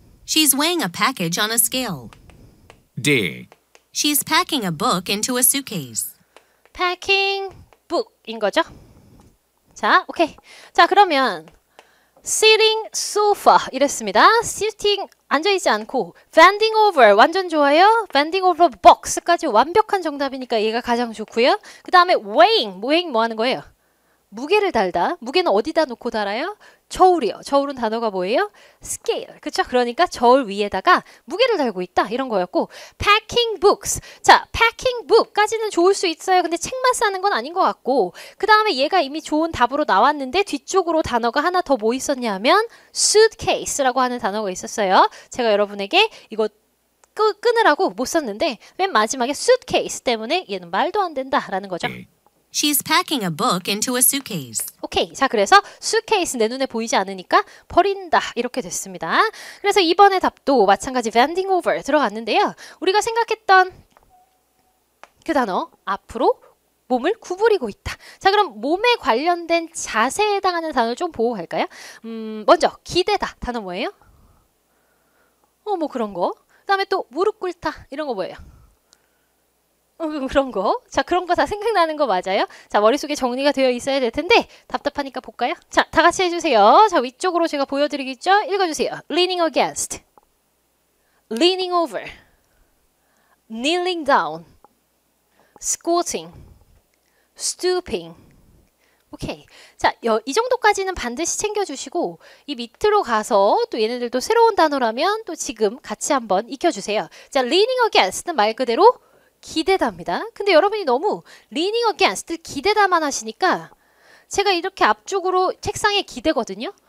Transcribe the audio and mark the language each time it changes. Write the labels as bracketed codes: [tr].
[en] She's weighing a package on a scale. D, She's packing a book into a suitcase. [ko] packing book인 거죠. 자, 오케이. 자, 그러면 sitting sofa 이랬습니다. sitting 앉아있지 않고 bending over 완전 좋아요. bending over box까지 완벽한 정답이니까 얘가 가장 좋고요. 그 다음에 weighing 뭐 하는 거예요? 무게를 달다. 무게는 어디다 놓고 달아요? 저울이요. 저울은 단어가 뭐예요? scale. 그쵸? 그러니까 저울 위에다가 무게를 달고 있다. 이런 거였고 packing books. 자, packing book까지는 좋을 수 있어요. 근데 책만 싸는 건 아닌 것 같고 그 다음에 얘가 이미 좋은 답으로 나왔는데 뒤쪽으로 단어가 하나 더 뭐 있었냐 하면 suitcase라고 하는 단어가 있었어요. 제가 여러분에게 이거 끊으라고 못 썼는데 맨 마지막에 suitcase 때문에 얘는 말도 안 된다라는 거죠. [en] She's packing a book into a suitcase. [ko] 오케이. 자, 그래서 suitcase 내 눈에 보이지 않으니까 버린다. 이렇게 됐습니다. 그래서 이번의 답도 마찬가지 bending over 들어갔는데요. 우리가 생각했던 그 단어 앞으로 몸을 구부리고 있다. 자, 그럼 몸에 관련된 자세에 해당하는 단어를 좀 보고 갈까요? 먼저 기대다. 단어 뭐예요? 뭐 그런 거. 그 다음에 또 무릎 꿇다. 이런 거 뭐예요? 그런 거. 자, 그런 거 다 생각나는 거 맞아요? 자, 머릿속에 정리가 되어 있어야 될 텐데 답답하니까 볼까요? 자, 다 같이 해주세요. 자, 위쪽으로 제가 보여드리겠죠? 읽어주세요. [en] leaning against, leaning over, kneeling down, squatting, stooping. [ko] 오케이. 자, 이 정도까지는 반드시 챙겨주시고 이 밑으로 가서 또 얘네들도 새로운 단어라면 또 지금 같이 한번 익혀주세요. 자, leaning against는 말 그대로 기대다입니다. 근데 여러분이 너무 leaning against를 기대다만 하시니까 제가 이렇게 앞쪽으로 책상에 기대거든요.